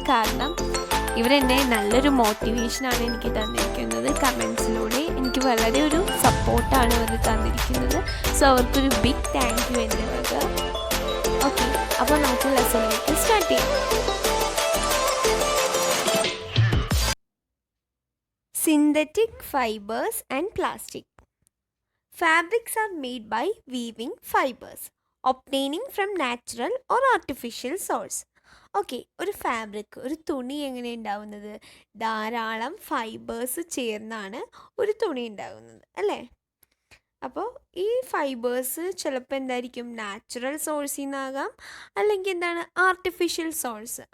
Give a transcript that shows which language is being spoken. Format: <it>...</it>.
<ml>കാരണം ഇവരെന്നെ നല്ലൊരു മോട്ടിവേഷനാണ് എനിക്ക് തന്നിരിക്കുന്നത്. കമൻസിലൂടെ എനിക്ക് വളരെ ഒരു സപ്പോർട്ടാണ് ഇവർ തന്നിരിക്കുന്നത്. സോ അവർക്കൊരു</ml> <en>big thank you</en> <ml>എൻ്റെ വക. ഓക്കെ, അപ്പോൾ നമുക്ക് ലെസണിലേക്ക് സ്റ്റാർട്ട് ചെയ്യാം.</ml> <en>Synthetic fibers and plastic. Fabrics are made by weaving fibers, obtaining from natural or artificial source.</en> <ml>Okay, ഒരു ഫാബ്രിക്, ഒരു തുണി എങ്ങനെ ഉണ്ടാവുന്നത്? ധാരാളം ഫൈബേഴ്സ് ചേർന്നാണ് ഒരു തുണി ഉണ്ടാകുന്നത് അല്ലേ? അപ്പോൾ ഈ ഫൈബേഴ്സ് ചിലപ്പോൾ എന്തായിരിക്കും, നാച്ചുറൽ സോഴ്സിൽ നിന്നാകാം, അല്ലെങ്കിൽ എന്താണ്, ആർട്ടിഫിഷ്യൽ സോഴ്സ്.</ml>